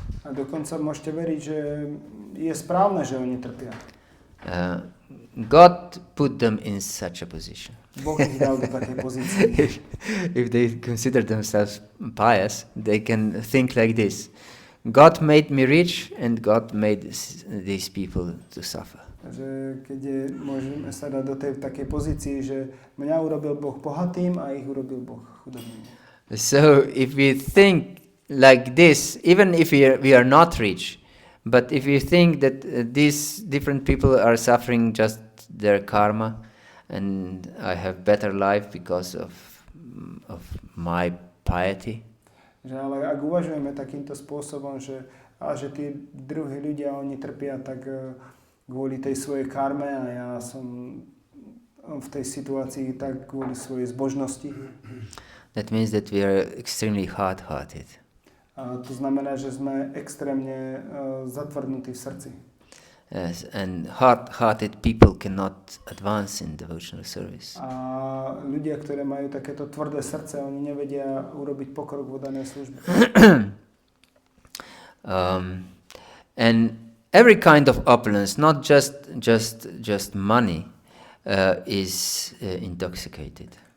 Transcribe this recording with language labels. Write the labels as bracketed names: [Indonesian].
[Slovak] A dokonca môžete veriť, že je správne, že oni trpia. [English] God put them in such a position. [Slovak] Boh ich dal do takej pozície. [English] If they consider themselves pious, they can think like this. God made me rich and God made these people to suffer. [Slovak] Že keď môžeme sa dať do tej takej pozícii, že mňa urobil Boh bohatým a ich urobil Boh chudobným. [English] So if we think like this, even if we are not rich, but if you think that these different people are suffering just their karma, and I have better life because of my piety. [Slovak] Že ale ak uvažujeme takýmto spôsobom, že tí druhí ľudia, oni trpia tak kvôli tej svojej karme a ja som v tej situácii tak kvôli svojej zbožnosti. [English] That means that we are extremely hard-hearted. [Slovak] A to znamená, že sme extrémne zatvrdnutí v srdci. [English] Yes, and hard-hearted people cannot advance in devotional service. [Slovak] A ľudia, ktorí majú takéto tvrdé srdce, oni nevedia urobiť pokrok v danej službe. [English] And every kind of opulence, not just money, is intoxicating.